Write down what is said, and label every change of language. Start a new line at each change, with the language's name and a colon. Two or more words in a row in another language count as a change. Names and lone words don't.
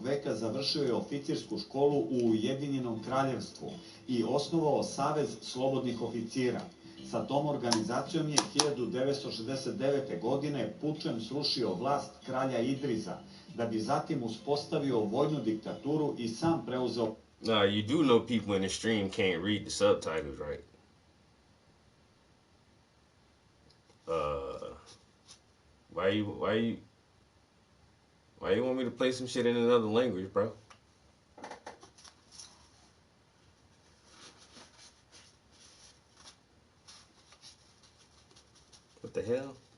Serbian: veka završio je oficirsku školu u Ujedinjenom kraljevstvu i osnovao Savez slobodnih oficira. Sa tom organizacijom je 1969. godine pučem srušio vlast kralja Idriza, da bi zatim uspostavio vojnu diktaturu i sam preuzeo.
English: Nah, you do know people in the stream can't read the subtitles, right? Why you want me to play some shit in another language, bro? What the hell?